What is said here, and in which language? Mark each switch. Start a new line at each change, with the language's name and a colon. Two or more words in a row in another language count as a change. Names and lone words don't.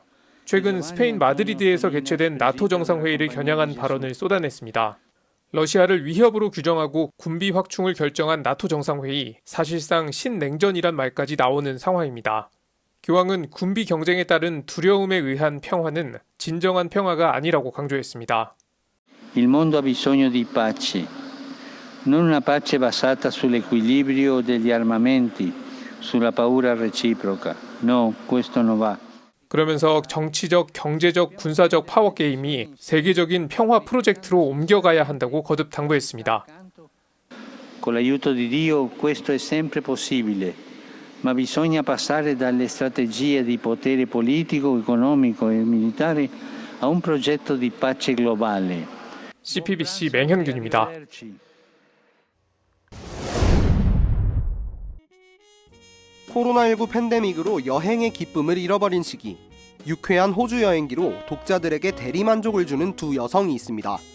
Korean: 최근 스페인 마드리드에서 개최된 나토 정상회의를 겨냥한 발언을 쏟아냈습니다. 러시아를 위협으로 규정하고 군비 확충을 결정한 나토 정상회의, 사실상 신냉전이란 말까지 나오는 상황입니다. 교황은 군비 경쟁에 따른 두려움에 의한 평화는 진정한 평화가 아니라고 강조했습니다.
Italian: Il mondo ha bisogno di pace, non una pace basata sull'equilibrio degli armamenti, sulla paura reciproca. No, questo non va.
Korean: 그러면서 정치적, 경제적, 군사적 파워 게임이 세계적인 평화 프로젝트로 옮겨가야 한다고 거듭 당부했습니다.
Italian: Con l'aiuto di Dio questo è sempre possibile, ma bisogna passare dalle strategie di potere politico, economico e militare a un progetto di pace globale.
Korean: CPBC 맹현균입니다. 코로나19 팬데믹으로 여행의 기쁨을 잃어버린 시기, 유쾌한 호주 여행기로 독자들에게 대리만족을 주는 두 여성이 있습니다.